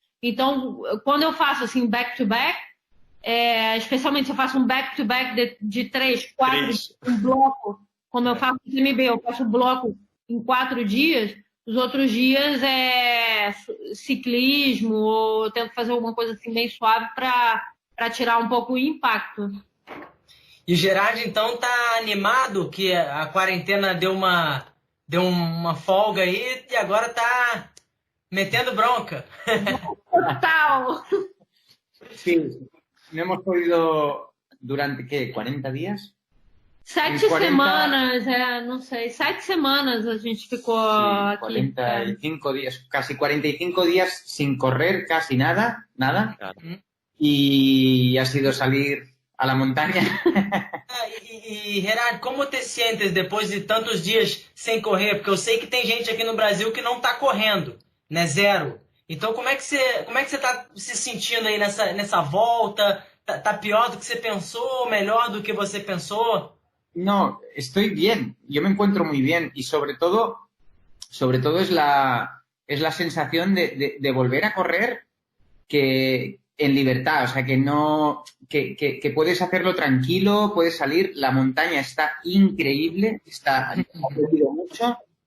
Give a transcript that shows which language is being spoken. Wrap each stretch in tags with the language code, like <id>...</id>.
<pt>Então, quando eu faço assim, back-to-back, especialmente se eu faço um back-to-back de 3, 4, um bloco, como eu faço no MB, eu faço o bloco em 4 dias, os outros dias é ciclismo, ou eu tento fazer alguma coisa assim bem suave para tirar um pouco o impacto. E o Gerard, então, tá animado que a quarentena deu uma folga aí e agora tá metendo bronca. Total.</pt> <es>Sí, no hemos podido durante, ¿qué? ¿40 días?</es> <pt>7 semanas, não sei, 7 semanas a gente ficou</pt> <es>Sí,</es> <pt>aqui.</pt> <es>45 días, casi 45 días sin correr casi nada. Y ha sido salir a la montaña.</es> <pt>E Gerard, como</pt> <es>te sientes</es> <pt>depois de tantos dias sem correr? Porque eu sei que tem gente aqui no Brasil que não tá correndo, né? Zero. Então, como é que você tá se sentindo aí nessa volta? Tá pior do que você pensou? Melhor do que você pensou?</pt> <es>No, estoy bien. Yo me encuentro muy bien y sobre todo es la sensación de volver a correr que en libertad, o sea, que puedes hacerlo tranquilo, puedes salir, la montaña está increíble, ha crecido mucho.</es>